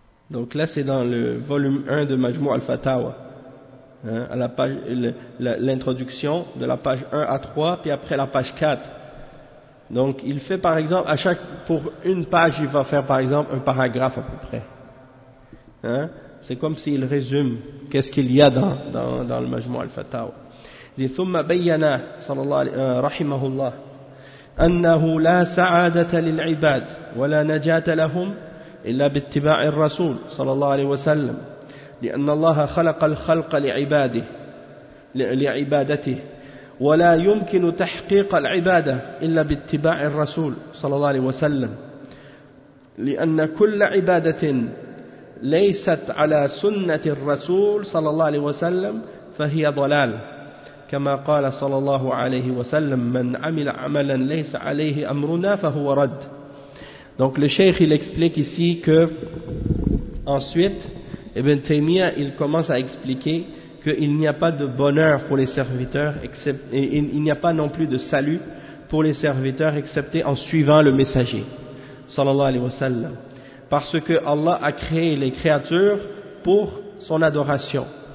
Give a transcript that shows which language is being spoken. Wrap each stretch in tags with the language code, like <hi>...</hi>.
<fr>Donc là, c'est dans le volume 1 de Majmou al-Fatawa, à la page, l'introduction de la page 1 à 3, puis après la page 4. Donc il fait par exemple, pour une page, il va faire par exemple un paragraphe à peu près. C'est comme s'il résume qu'est-ce qu'il y a dans le Majmou al-Fatawa. Il dit,</fr> <ar>ثُمَّ بَيَّنَا صَلَّى اللَّهُ عَلَيْهِ أنه لا سعادة للعباد ولا نجاة لهم إلا باتباع الرسول صلى الله عليه وسلم، لأن الله خلق الخلق لعبادته، ولا يمكن تحقيق العبادة إلا باتباع الرسول صلى الله عليه وسلم، لأن كل عبادة ليست على سنة الرسول صلى الله عليه وسلم فهي ضلال، كما قال صلى الله عليه وسلم من عمل عملا ليس عليه امرنا فهو رد.</ar> <fr>Donc le cheikh il explique ici que ensuite Ibn Taymiyyah il commence à expliquer qu'il n'y a pas de bonheur pour les serviteurs il n'y a pas non plus de salut pour les serviteurs excepté en suivant le messager</fr> <ar>صلى الله عليه وسلم,</ar> <fr>parce que Allah a créé les créatures pour son adoration,</fr>